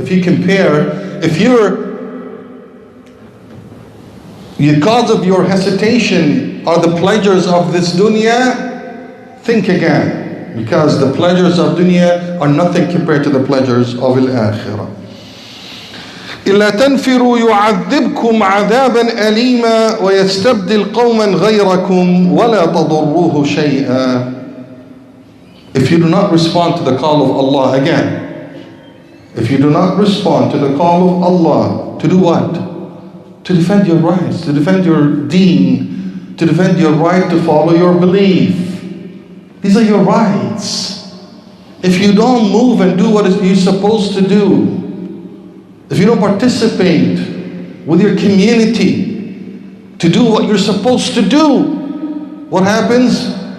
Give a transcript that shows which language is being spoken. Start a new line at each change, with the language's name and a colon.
English: If you compare, if because of your hesitation are the pleasures of this dunya, think again. because the pleasures of dunya are nothing compared to the pleasures of al-akhirah.
Arabic: إلا تنفروا يعذبكم عذابا أليما ويستبدل قوما غيركم ولا تضروه شيئا.
English: If you do not respond to the call of Allah, again, if you do not respond to the call of Allah, to do what? To defend your rights, to defend your deen, to defend your right to follow your belief. These are your rights. If you don't move and do what you're supposed to do, if you don't participate with your community to do what you're supposed to do, what happens?